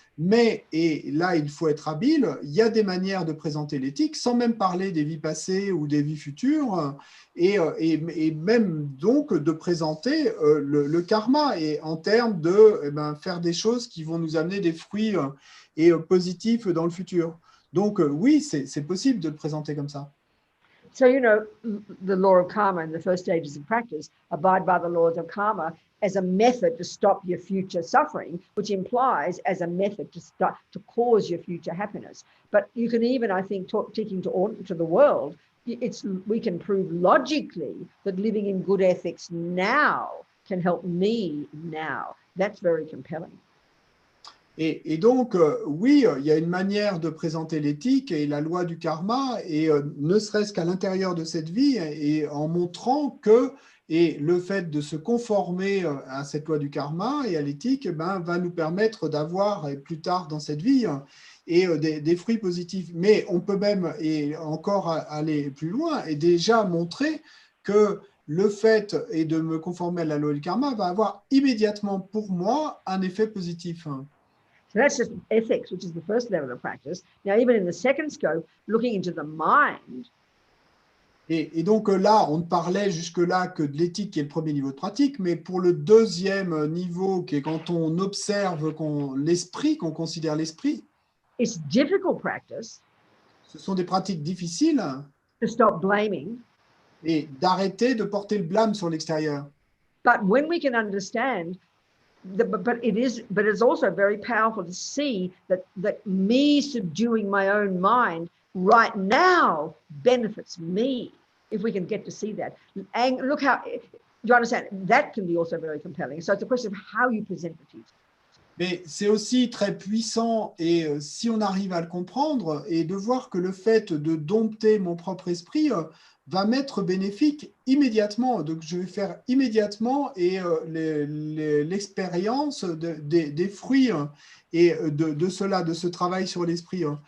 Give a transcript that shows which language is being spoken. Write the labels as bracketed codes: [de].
[fr] Mais, et là, il faut être habile, il y a des manières de présenter l'éthique sans même parler des vies passées ou des vies futures, et même donc de présenter le karma, et en termes de faire des choses qui vont nous amener des fruits positifs dans le futur. Donc oui, c'est possible de le présenter comme ça. [en] So, the law of karma in the first stages of practice, abide by the laws of karma as a method to stop your future suffering, which implies as a method to cause your future happiness. But you can even, I think, taking to the world, we can prove logically that living in good ethics now can help me now. That's very compelling. [fr] Et donc, oui, il y a une manière de présenter l'éthique et la loi du karma, et ne serait-ce qu'à l'intérieur de cette vie, et en montrant que le fait de se conformer à cette loi du karma et à l'éthique va nous permettre d'avoir, et plus tard dans cette vie, des fruits positifs. Mais on peut même, et encore aller plus loin, et déjà montrer que le fait de me conformer à la loi du karma va avoir immédiatement pour moi un effet positif. [en] So that's just ethics, which is the first level of practice. Now, even in the second scope, looking into the mind. [fr] Et donc là, on ne parlait jusque-là que de l'éthique qui est le premier niveau de pratique, mais pour le deuxième niveau, qui est quand on observe l'esprit, qu'on considère l'esprit, [en] It's difficult practice [fr] ce sont des pratiques difficiles, [en] to stop blaming. [fr] et d'arrêter de porter le blâme sur l'extérieur. [en] But when we can understand, but it's also very powerful to see that me subduing my own mind right now benefits me. If we can get to see that, and look how you understand, that can be also very compelling. So it's a question of how you present the teaching. [fr] Mais c'est aussi très puissant, et si on arrive à le comprendre, et de voir que le fait de dompter mon propre esprit va m'être bénéfique immédiatement. Donc je vais faire immédiatement l'expérience des fruits et de cela, de ce travail sur l'esprit.